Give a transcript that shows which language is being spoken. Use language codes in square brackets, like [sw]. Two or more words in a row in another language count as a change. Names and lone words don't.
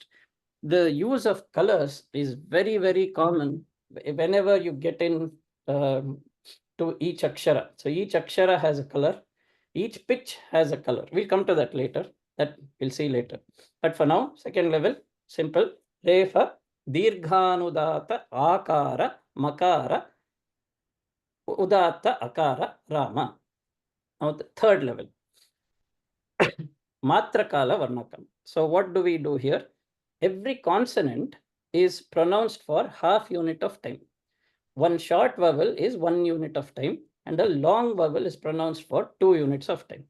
[en] The use of colors is very, very common whenever you get in to each akshara. So each akshara has a color, each pitch has a color. We'll come to that later. That we'll see later. But for now, second level, simple. [sa] रेफ, दीर्घानुदात्त, अकार, मकार, उदात्त, अकार, [en] Rama. Now the third level. [sa] मात्राकाल वर्णकम्. [en] So what do we do here? Every consonant is pronounced for half unit of time. One short vowel is 1 unit of time, and a long vowel is pronounced for 2 units of time.